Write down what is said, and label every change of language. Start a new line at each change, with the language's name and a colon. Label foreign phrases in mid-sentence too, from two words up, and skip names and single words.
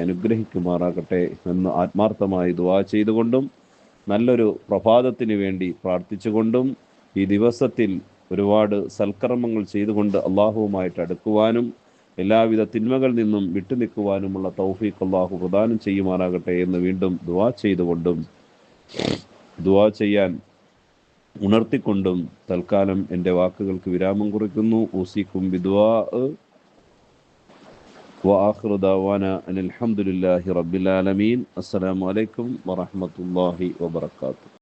Malayalam: അനുഗ്രഹിക്കുമാറാകട്ടെ എന്ന് ആത്മാർത്ഥമായി ദുആ ചെയ്തുകൊണ്ടും നല്ലൊരു പ്രഭാതത്തിന് വേണ്ടി പ്രാർത്ഥിച്ചുകൊണ്ടും ഈ ദിവസത്തിൽ ഒരുപാട് സൽക്കർമ്മങ്ങൾ ചെയ്തുകൊണ്ട് അള്ളാഹുവുമായിട്ട് അടുക്കുവാനും എല്ലാവിധ തിന്മകളിൽ നിന്നും വിട്ടുനിൽക്കുവാനുമുള്ള തൗഫീഖ് അള്ളാഹു പ്രദാനം ചെയ്യുമാറാകട്ടെ എന്ന് വീണ്ടും ദുആ ചെയ്തുകൊണ്ടും ദുആ ചെയ്യാൻ ഉണർത്തിക്കൊണ്ടും തൽക്കാലം എൻ്റെ വാക്കുകൾക്ക് വിരാമം കുറിക്കുന്നു.
Arabic: أوصيكم بالدعاء وآخر دعوانا أن الحمد لله رب العالمين. السلام عليكم ورحمة الله وبركاته.